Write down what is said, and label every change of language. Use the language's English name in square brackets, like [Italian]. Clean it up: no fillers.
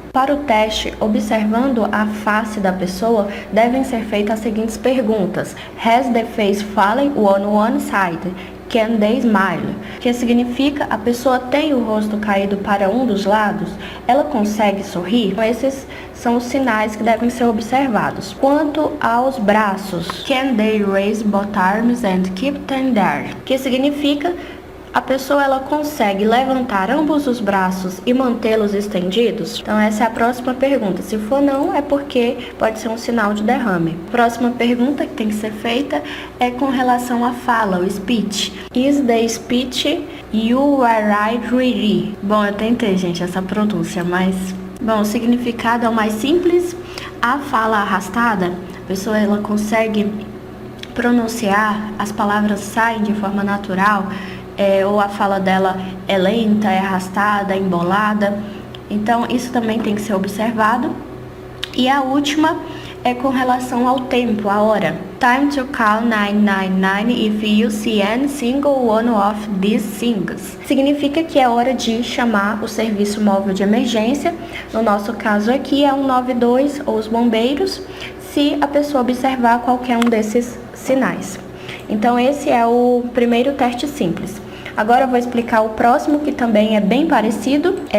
[Portuguese] Para o teste, observando a face da pessoa, devem ser feitas as seguintes perguntas: [English] Has the face fallen on one side? Can they smile? [Portuguese] Que significa: a pessoa tem o rosto caído para um dos lados? Ela consegue sorrir? Então, esses são os sinais que devem ser observados. Quanto aos braços, [English] can they raise both arms and keep them there? [Portuguese] Que significa: a pessoa ela consegue levantar ambos os braços e mantê-los estendidos? Então essa é a próxima pergunta. Se for não, é porque pode ser um sinal de derrame. Próxima pergunta que tem que ser feita é com relação à fala, o speech. [English] Is the speech you are really? [Portuguese] Bom, eu tentei, gente, essa pronúncia, mas... Bom, o significado é o mais simples. A fala arrastada, a pessoa ela consegue pronunciar, as palavras saem de forma natural, ou a fala dela é lenta, é arrastada, é embolada. Então, isso também tem que ser observado. E a última é com relação ao tempo, a hora. [English] Time to call 999 if you see any single one of these things. [Portuguese] Significa que é hora de chamar o serviço móvel de emergência. No nosso caso aqui é 192 ou os bombeiros, se a pessoa observar qualquer um desses sinais. Então, esse é o primeiro teste simples. Agora eu vou explicar o próximo, que também é bem parecido.